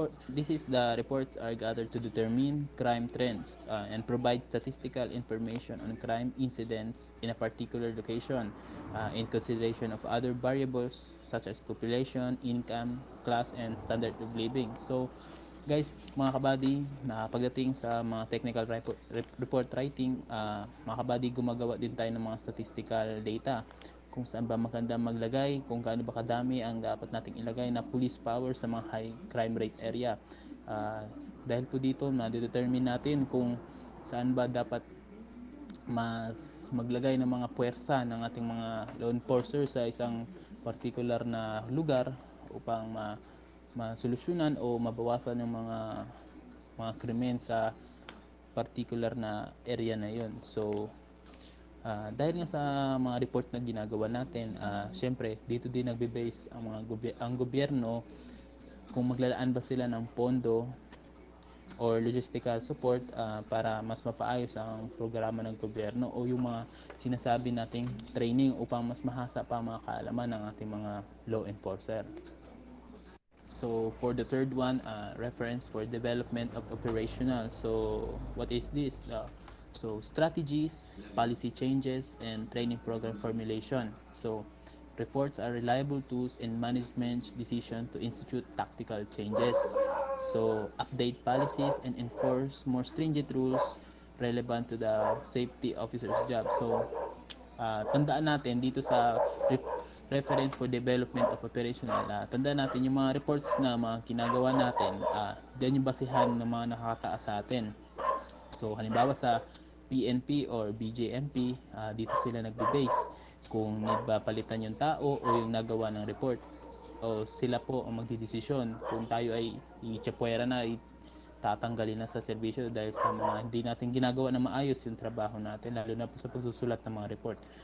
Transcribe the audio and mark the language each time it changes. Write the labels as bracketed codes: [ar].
[en] This is the reports are gathered to determine crime trends and provide statistical information on crime incidents in a particular location in consideration of other variables such as population, income, class, and standard of living. [tl] So, guys, mga kabady, na pagdating sa mga technical report writing, mga kabady, gumagawa din tayo ng mga statistical data kung saan ba maganda maglagay, kung gaano ba kadami ang dapat nating ilagay na police power sa mga high crime rate area. Dahil po dito, na-determine natin kung saan ba dapat mas maglagay ng mga puwersa ng ating mga law enforcers sa isang particular na lugar upang masolusyonan o mabawasan yung mga krimen sa particular na area na yon. So, dahil nga sa mga report na ginagawa natin, syempre dito din nagbe-base ang gobyerno kung maglalaan ba sila ng pondo or logistical support para mas mapaayos ang programa ng gobyerno o yung mga sinasabi nating training upang mas mahasa pa ang mga kaalaman ng ating mga law enforcer. [en] So for the third one, reference for development of operational. So what is this? So strategies, policy changes, and training program formulation. So reports are reliable tools in management's decision to institute tactical changes. So update policies and enforce more stringent rules relevant to the safety officer's job. [tl] So tandaan natin dito sa reference for development of operational, tandaan natin yung mga reports na mga ginagawa natin, yan yung basihan ng mga nakakataas sa atin. So halimbawa sa PNP or BJMP, dito sila nagbe-base kung need ba palitan yung tao o yung nagawa ng report, o sila po ang magdidesisyon kung tayo ay itsapuera na, tatanggalin na sa serbisyo dahil sa mga hindi natin ginagawa na maayos yung trabaho natin, lalo na po sa pagsusulat ng mga report.